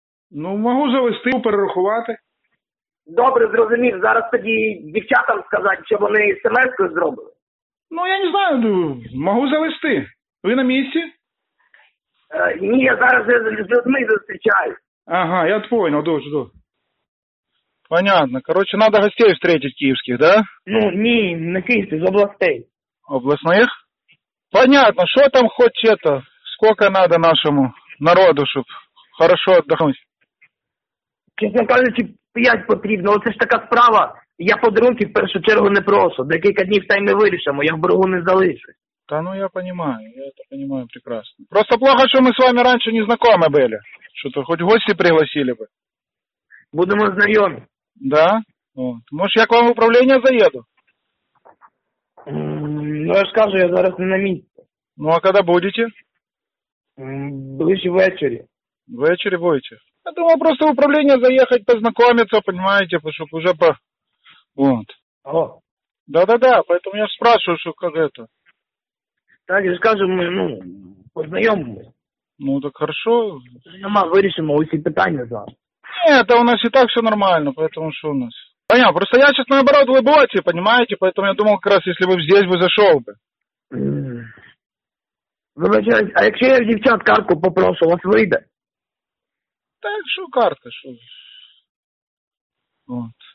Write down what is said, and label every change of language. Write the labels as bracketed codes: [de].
[uk] Ну, можу завести, перерахувати. Добре, зрозумів, зараз тоді дівчатам сказати, щоб вони смс-ку зробили. Ну, я не знаю, можу завести. Ви на місці? Ні, я зараз з людьми зустрічаю. Ага, [ru] я понял, [uk] добре. [ru] Понятно, короче, надо гостей встретить київських, да? [uk] Ну, ні, не київські, з областей. [ru] Областных? Понятно, что там хоть это, сколько надо нашему народу, чтобы хорошо отдохнуть? Честно говоря, [uk] 5 потрібно, [ru] это ж такая [uk] справа, я подарунки [ru] в первую очередь [uk] не прошу, декілька дней та й ми вирішимо, я в боргу не залишусь. [ru] Та ну я это понимаю прекрасно. Просто плохо, что мы с вами раньше не знакомы были, что-то хоть гости пригласили бы. Будем знакомы. Да? Вот. Может я к вам в управление заеду? [uk] Ну, я ж кажу, я зараз не на місці. Ну, а коли будете? Ближче ввечері. Ввечері будете? Я думав просто в управління заїхати, познайомитися, розумієте, щоб вже по... [ru] Вот. Алло. Да-да-да, поэтому я ж спрашиваю, [uk] що як [ru] это. [uk] Так, я ж кажу, ми, ну, познайомимося. [ru] Ну, так хорошо. [uk] Нема, вирішимо усі питання зараз. Ні, то у нас і так все нормально, поэтому що у нас... [ru] Понял, просто я сейчас наоборот в Лыботе, понимаете, поэтому я думал как раз, если бы здесь бы зашел бы. Вибачаюсь, а если я девчат карту попрошу, у вас выйдет? Так, что карта, что? Вот.